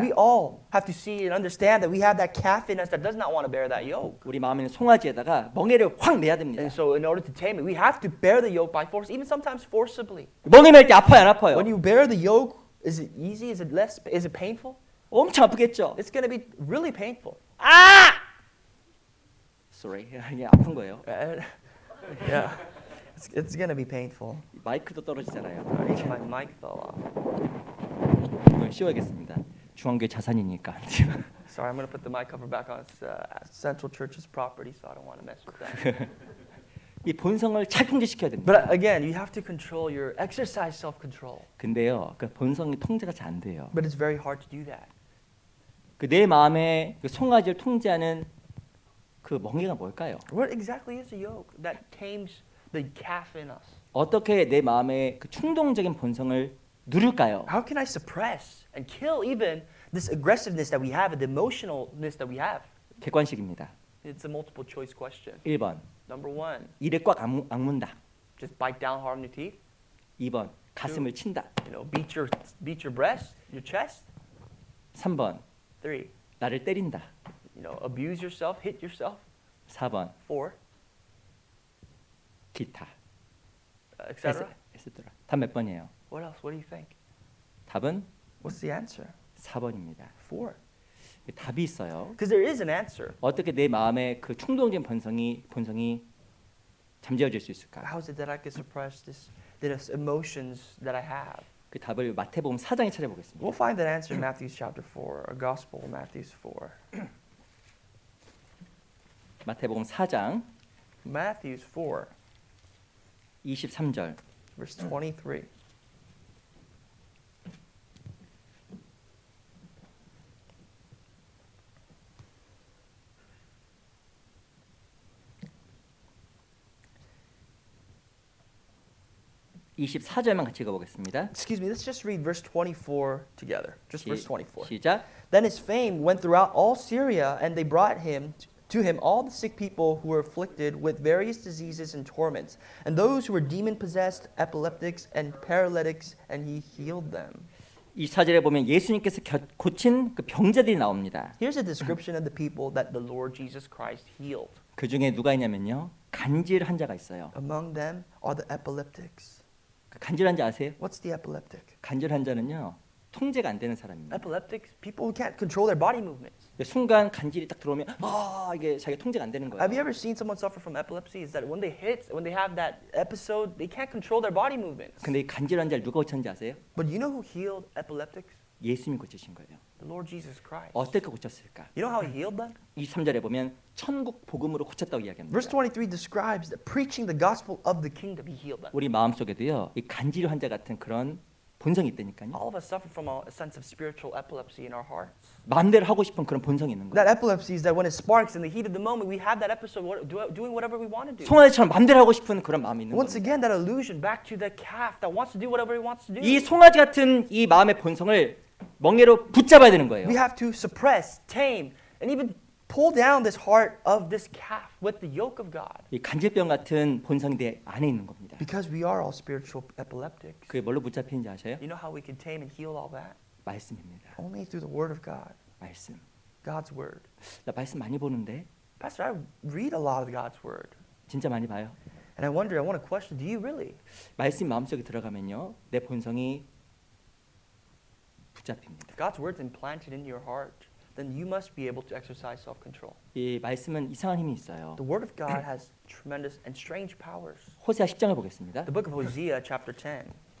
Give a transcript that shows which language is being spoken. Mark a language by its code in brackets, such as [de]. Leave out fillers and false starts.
[en] We all have to see and understand that we have that calf in us that does not want to bear that yoke. [ko] 우리 마음에 있는 송아지에다가 멍에를 확 매야 됩니다. [en] And so in order to tame it, we have to bear the yoke by force, even sometimes forcibly. [ko] 멍에 맬 때 아파요, 안 아파요? [en] When you bear the yoke, is it easy? Is it painful? [ko] 엄청 아프겠죠. [en] It's going to be really painful. 아! [ko] Sorry, 이게 아픈 거예요. [en] Yeah, it's going to be painful. [ko] 마이크도 떨어지잖아요. [en] Even my mic fell off. [ko] 이걸 씌워야겠습니다. 중앙교회 자산이니까. [en] Sorry, I'm going to put the mic cover back on. It's Central Church's property, so I don't want to mess with that. [ko] 이 본성을 잘 통제시켜야 됩니다. [en] But again, you have to exercise self-control. [ko] 근데요, 그 본성이 통제가 잘 안 돼요. [en] But it's very hard to do that. [ko] 그 내 마음에 그 송아지를 통제하는 그 멍에가 뭘까요? [en] What exactly is the yoke that tames the calf in us? [ko] 어떻게 내 마음의 그 충동적인 본성을 누를까요? [en] How can I suppress and kill even this aggressiveness that we have and the emotionalness that we have? [ko] 객관식입니다. [en] It's a multiple choice question. [ko] 1번, [en] Number one, [ko] 이를 꽉 악문다. [en] just bite down hard on your teeth. [ko] 2번, 가슴을 친다. [en] You know, beat your breast, your chest. [ko] 3번, [en] 3, [ko] 나를 때린다. [en] you know, abuse yourself, hit yourself. [ko] 4번, [en] 4, [ko] 기타. [en] etc. [ko] 에스더라. 답 몇 번이에요? [en] What else? What do you think? [ko] 답은 [en] What's the answer? [ko] 4번입니다. [en] 4. [ko] 답이 있어요. [en] Because there is an answer. [ko] 어떻게 내 마음의 그 충동적인 본성이 잠재워질 수 있을까? [en] How is it that I can suppress these emotions that I have? [ko] 그 답을 마태복음 4장에 찾아보겠습니다. [en] We'll find that answer in Matthew chapter 4, or Gospel of Matthew 4. [ko] 마태복음 4장 [en] Matthew 4, [ko] 23절. [en] verse 23. [ko] 이 24절만 같이 읽어보겠습니다. [en] Excuse me, let's just read verse 24 together. Just verse 24. [ko] 시작. [en] Then his fame went throughout all Syria, and they brought to him all the sick people who were afflicted with various diseases and torments, and those who were demon-possessed, epileptics, and paralytics, and he healed them. [ko] 이 4절에 보면 예수님께서 고친 그 병자들이 나옵니다. [en] Here's a description of the people that the Lord Jesus Christ healed. [ko] 그 중에 누가 있냐면요. 간질 환자가 있어요. [en] Among them are the epileptics. [ko] 간질 환자 아세요? [en] What's the epileptic? [ko] 간질 환자는요. 통제가 안 되는 사람입니다. [en] Epileptics, people who can't control their body movements. [ko] 순간 간질이 딱 들어오면 이게 자기가 통제가 안 되는 거예요. [en] Have you ever seen someone suffer from epilepsy? Is that when they have that episode, they can't control their body movements. [ko] 근데 이 간질 환자를 누가 고쳤는지 아세요? [en] But you know who healed epileptics? [ko] 예수님이 고치신 거예요. [en] The Lord Jesus Christ. [ko] 어떻게 고쳤을까? [en] You know how He healed them? [ko] 23절에 보면 천국 복음으로 고쳤다고 이야기합니다. [en] Verse 23 describes that preaching the gospel of the kingdom, He healed them. [ko] 우리 마음속에도요, 이 간질 환자 같은 그런 본성이 있다니까요. [en] All of us suffer from a sense of spiritual epilepsy in our hearts. [ko] 마음대로 하고 싶은 그런 본성이 있는 거예요. [en] That epilepsy is that when it sparks in the heat of the moment, we have that episode doing whatever we want to do. [ko] 송아지처럼 마음대로 하고 싶은 그런 마음이 있는 [en] Once [ko] 거예요. [en] again, that illusion back to the calf that wants to do whatever he wants to do. [ko] 이 송아지 같은 이 마음의 본성을 멍에로 붙잡아야 되는 거예요. [en] We have to suppress, tame, and even pull down this heart of this calf with the yoke of God. [ko] 이 간질병 같은 본성이 내 안에 있는 겁니다. [en] Because we are all spiritual epileptics. [ko] 그게 뭘로 붙잡히는지 아세요? [en] You know how we can tame and heal all that? [ko] 말씀입니다. [en] Only through the Word of God, [ko] 말씀. [en] God's Word. [ko] 나 말씀 많이 보는데 [en] Pastor, I read a lot of God's Word. [ko] 진짜 많이 봐요. [en] And I wonder, I want to question, do you really? [ko] 말씀 마음속에 들어가면요, 내 본성이 붙잡힙니다. [en] God's Word's implanted in your heart, then you must be able to exercise self-control. [ko] 이 말씀은 이상한 힘이 있어요. [en] The Word of God has tremendous and strange powers. [ko] 호세아 10장을 보겠습니다. [en] The book of Hosea, chapter 10.